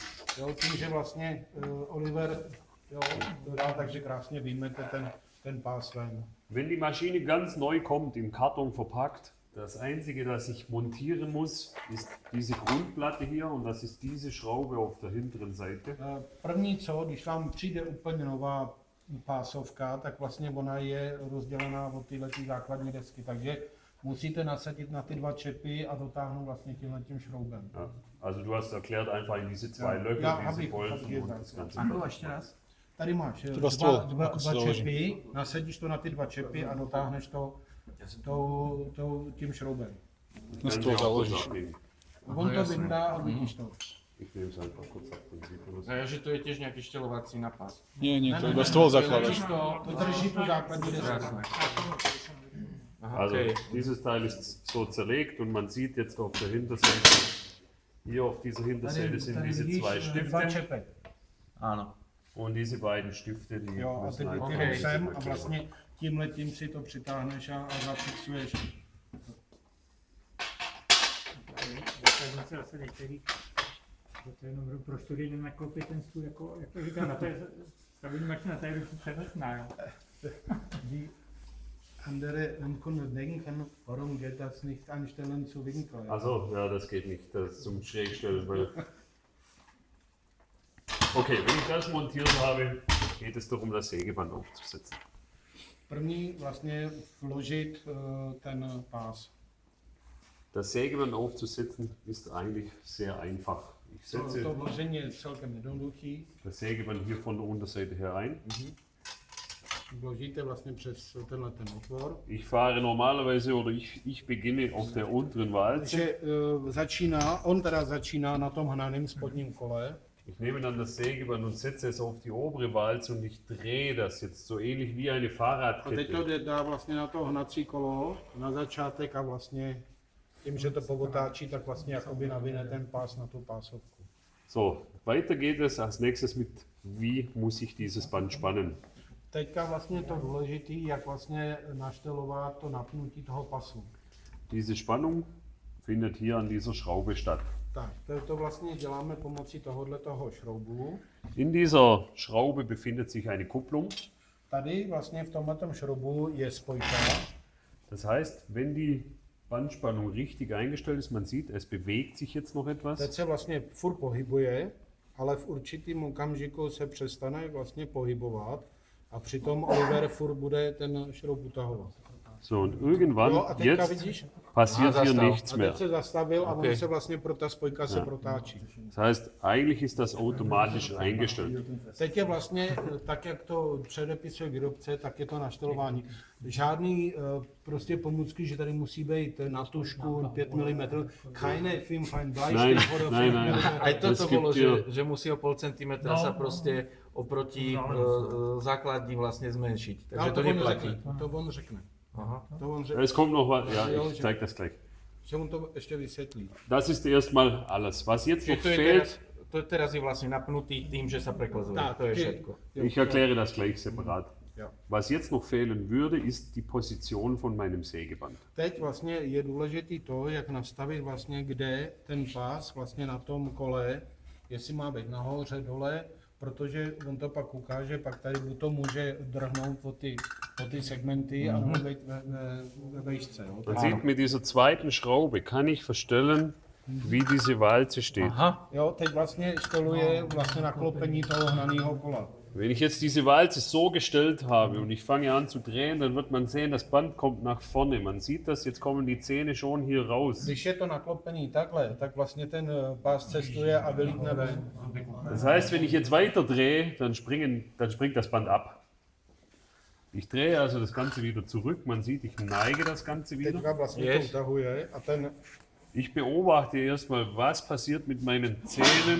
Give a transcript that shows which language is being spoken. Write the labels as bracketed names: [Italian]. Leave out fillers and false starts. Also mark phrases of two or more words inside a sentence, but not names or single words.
[Czech] Jo, tím, že vlastně Oliver jo, to dá, takže krásně vyjmete ten pás ven. [German] Wenn die Maschine ganz neu kommt, im Karton verpackt, das Einzige, das ich montieren muss, ist diese Grundplatte hier und das ist diese Schraube auf der hinteren Seite. [Czech] První co, když vám přijde úplně nová pásovka, tak vlastně ona je rozdělená od tyhle základní desky, takže musíte nasadit na ty dva čepy a dotáhnout vlastně tímhletím šroubem. [German] Ja, also du hast erklärt einfach in diese zwei Löcher, diese Bolzen und das ganze. [Czech] Anko, ještě raz. Tady máš dva čepy, nasadíš to na ty dva čepy a dotáhneš to tím šroubem. Na stůl založíš. On to vyndá a vidíš to. [German] Ich nehme es einfach kurz ab und sieht [Czech] A že to je těž nějaký štělovací napad. [Slovak] Nie, to iba stôl zakladaš. [Czech] To drží tu základní desku. [German] Also dieses Teil ist so zerlegt und man sieht jetzt auf der Hinterseite, hier auf dieser Hinterseite sind diese zwei Stifte. [Czech] Ano. [German] Und diese beiden Stifte, die [Czech] Jo, a teď [German] müssen [Czech] sem a vlastně tímhletím si to přitáhneš a zafixuješ. To je jenom pro studii nakoupit ten stůl, jako říkám, na to je stabilní mašina, to je větší přenosná, jo. [German] Die andere Kunden denken kann, warum geht das nicht anstellen zu Winkel? Also, ja, das geht nicht, das zum Schrägstellen, weil... Okay, wenn ich das montiert habe, geht es darum, das Sägeband aufzusetzen. [Czech] První vlastně vložit ten pás. [German] Das Sägeband aufzusetzen ist eigentlich sehr einfach. Ich setze [Czech] To vložení je celkem jednoduchý. [German] das Sägeband hier von der Unterseite her ein. [Czech] Vložíte vlastně přes tenhle ten otvor. [German] Ich fahre normalerweise oder ich beginne auf der unteren Walze. [Czech] Takže on teda začíná na tom hnaném spodním kole. [German] Ich nehme dann das Sägeband und setze es auf die obere Walze und ich drehe das jetzt so ähnlich wie eine [Czech] A teď to [German] Fahrradkette. [Czech] dá vlastně na to hnací kolo na začátek a vlastně tím, že to povotáčí, tak vlastně jakoby navine ten pás na tu pásovku. [German] So, weiter geht es als nächstes mit, wie muss ich dieses Band spannen. [Czech] Teďka vlastně to důležité, jak vlastně naštelovat to napnutí toho pasu. [German] Diese Spannung findet hier an dieser Schraube statt. [Czech] Tak, to vlastně děláme pomocí toho šroubu. [German] In dieser Schraube befindet sich eine Kupplung. [Czech] Tady vlastně v tomto šroubu je spojka. [German] Das heißt, wenn die Bandspannung richtig eingestellt ist, man sieht, es bewegt sich jetzt noch etwas. [Czech] Teď se vlastně furt pohybuje, ale v určitým okamžiku se přestane vlastně pohybovat a přitom Oliver furt bude ten šroub utahovat. [German] So, und irgendwann, [Czech] Jo, a teďka [German] jetzt [Czech] vidíš? [German] passiert hier [Czech] zastav. [German] nichts [Czech] A [German] mehr. [Czech] teď se zastavil a on se vlastně ta spojka se protáčí. [German] Das heißt, eigentlich ist das automatisch eingestellt. [Czech] Teď je vlastně, tak jak to předepisuje výrobce, tak je to naštelování. Žádný prostě pomůcky, že tady musí být na tušku 5 mm, keine 5 [German] Nein, oder nein, 5 nein. mm. [Slovak] Aj toto [Czech] Vždycky [Slovak] bolo, [Czech] byl- [Slovak] že musí o pol centimetra sa proste oproti základní vlastne zmenšiť. [Czech] Takže Ale to neplatí. To on řekne. Aha. To on řekne. [German] Es kommt noch was, ja, ich zeige das gleich. [Czech] Že on to ještě vysvětlí. [German] Das ist erstmal alles. Was jetzt noch [Czech] To je [German] fehlt, [Slovak] teraz je vlastne napnutý tým, že sa preklzuje. Tak, To je ty- všetko. [German] ich erkläre das gleich separat. Ja. Was jetzt noch fehlen würde, ist die Position von meinem Sägeband. [Czech] Teď vlastně je důležitý to, jak nastavit vlastně, kde ten pás vlastně na tom kole, jestli má být nahoře, dole, protože on to pak ukáže, pak tady to může drhnout po ty segmenty a může být ve vejšce. Jo. [German] Man sieht, mit dieser zweiten Schraube kann ich verstellen, wie diese Walze steht. [Czech] Aha. Jo, teď vlastně šteluje vlastně naklopení toho hnaného kola. [German] Wenn ich jetzt diese Walze so gestellt habe und ich fange an zu drehen, dann wird man sehen, das Band kommt nach vorne. Man sieht das, jetzt kommen die Zähne schon hier raus. Když je to naklopený takhle, tak vlastně ten pás cestuje a vylítne ven. Das heißt, wenn ich jetzt weiter drehe, dann springt das Band ab. Ich drehe also das Ganze wieder zurück. Man sieht, ich neige das Ganze wieder. [Czech] Teďka vlastně to utahuje a ten [German] Ich beobachte erstmal, was passiert mit meinen Zähnen.